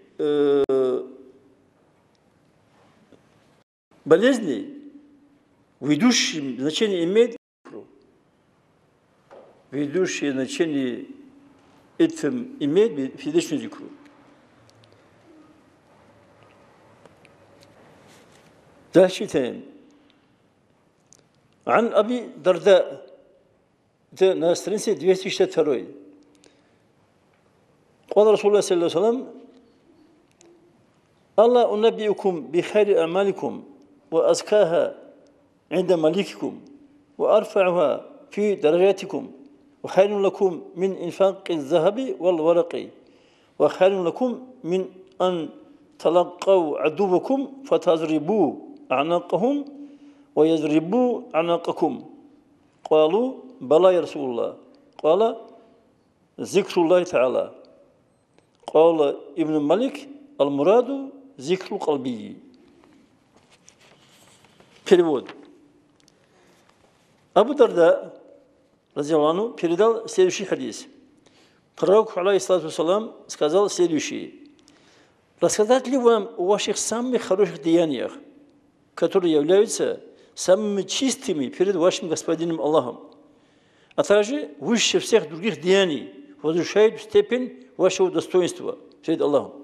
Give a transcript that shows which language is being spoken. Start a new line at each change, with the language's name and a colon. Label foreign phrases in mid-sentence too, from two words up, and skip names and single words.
Russian: болезней ведущее значение имеет, ведущее значение этим имеет физическую зикру. Дальше читаем.
Arabic: عن أبي الدرداء,
Russian: это на странице 262.
Arabic: قال رسول الله صلى الله عليه وسلم ألا أنبئكم بخير أعمالكم وأزكاها عند مليككم وأرفعها في درجاتكم وخير لكم من إنفاق الذهب والورق وخير لكم من أن تلقوا عدوكم فتضربوا أعناقهم ويضربوا أعناقكم قالوا بلى يا رسول الله قال ذكر الله تعالى قال ابن مالك المراد ذكر قلبي.
Russian: Перевод. Абу Дарда, разделану, передал следующий хадис. Пророк,
Arabic: عليه الصلاة والسلام,
Russian: сказал следующее. Рассказать ли вам о ваших самых хороших деяниях, которые являются самыми чистыми перед вашим Господином Аллахом, а также выше всех других деяний, возвышают степень вашего достоинства перед Аллахом.